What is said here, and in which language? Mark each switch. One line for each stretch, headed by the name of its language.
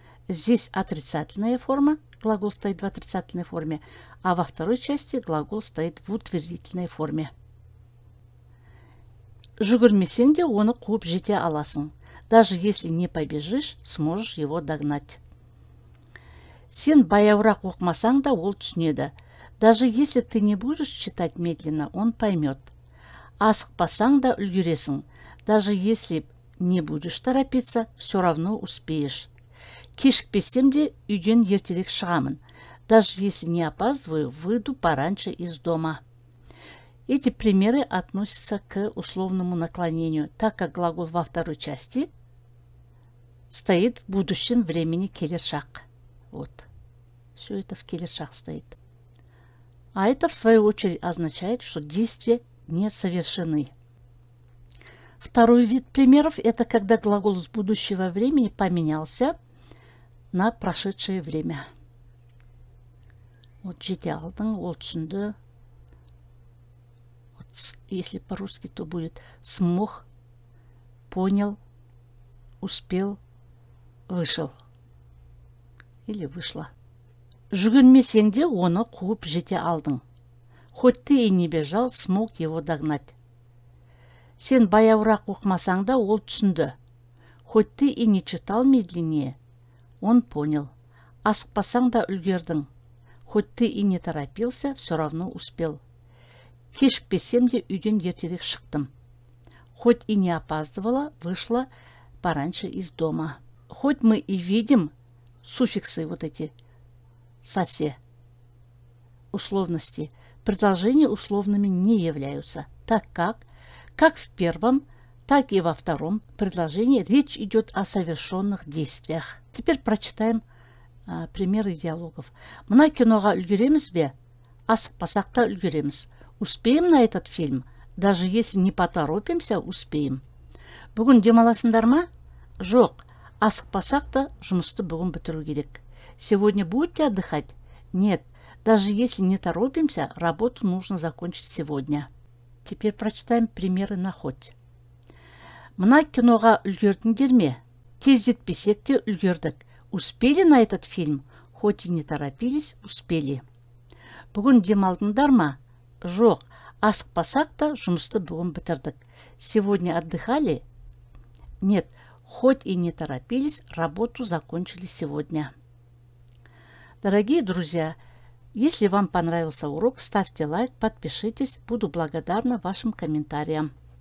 Russian: Здесь отрицательная форма, глагол стоит в отрицательной форме, а во второй части глагол стоит в утвердительной форме.
Kazakh: Жүгірмесең де оны қуып жете аласың.
Russian: Даже если не побежишь, сможешь его догнать.
Kazakh: Сен баяурақ оқымасаң да ол түсінеді.
Russian: Даже если ты не будешь читать медленно, он поймет.
Kazakh: Асықпасаң да үлгересің.
Russian: Даже если не будешь торопиться, все равно успеешь.
Kazakh: Кешікпесем де үйден ертерек шығамын.
Russian: Даже если не опаздываю, выйду пораньше из дома. Эти примеры относятся к условному наклонению, так как глагол во второй части стоит в будущем времени келер шаг. Вот. Все это в келер шаг стоит. А это, в свою очередь, означает, что действия не совершены. Второй вид примеров – это когда глагол с будущего времени поменялся на прошедшее время.
Kazakh: Вот жете алдың, ол түсінді.
Russian: Если по-русски, то будет смог, понял, успел, вышел. Или вышла.
Kazakh: Жүгірмесең де оны қуып жете алдың.
Russian: Хоть ты и не бежал, смог его догнать.
Kazakh: Сен баяурақ оқымасаң да ол түсінді.
Russian: Хоть ты и не читал медленнее, он понял.
Kazakh: Асықпасаң да үлгердің.
Russian: Хоть ты и не торопился, все равно успел.
Kazakh: Кешікпесем де үйден ертерек шықтым.
Russian: Хоть и не опаздывала, вышла пораньше из дома. Хоть мы и видим суффиксы вот эти «сосе», условности, предложения условными не являются, так как в первом, так и во втором предложении речь идет о совершенных действиях. Теперь прочитаем примеры диалогов.
Kazakh: Мына киноға үлгереміз бе? Асықпасақ та үлгереміз.
Russian: Успеем на этот фильм? Даже если не поторопимся, успеем.
Kazakh: Бүгін демаласыңдар ма? Жоқ. Асықпасақ та жұмысты бүгін бітіру керек.
Russian: Сегодня будете отдыхать? Нет. Даже если не торопимся, работу нужно закончить сегодня. Теперь прочитаем примеры на хоть.
Kazakh: Мына киноға үлгердіңдер ме? Тездетпесек те үлгердік.
Russian: Успели на этот фильм? Хоть и не торопились, успели.
Kazakh: Бүгін демалдыңдар ма? Жоқ. Асықпасақ та жұмысты бүгін бітірдік.
Russian: Сегодня отдыхали? Нет, хоть и не торопились, работу закончили сегодня. Дорогие друзья, если вам понравился урок, ставьте лайк, подпишитесь, буду благодарна вашим комментариям.